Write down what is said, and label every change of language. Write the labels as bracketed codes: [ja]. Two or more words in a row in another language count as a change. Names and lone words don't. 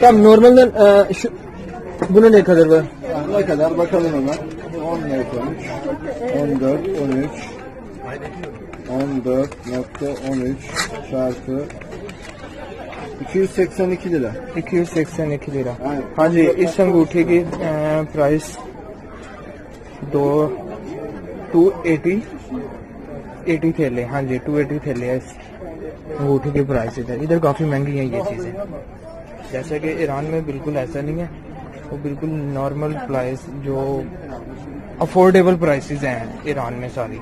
[tr] Tamam, normalden şu buna ne kadar var? Yani ne kadar bakalım hemen. 14, 13, 14.13 çarpı 282 lira. 282 lira। [hi] हाँ हाँ जी, इस अंगूठी की प्राइस 280 थैले। हाँ जी, 280 थैले है इस अंगूठी की प्राइस। इधर काफ़ी महंगी हैं ये चीज़ें, जैसे कि ईरान में बिल्कुल ऐसा नहीं है, वो बिल्कुल [en] normal price [hi] जो [en] affordable prices [hi] हैं ईरान में सारी।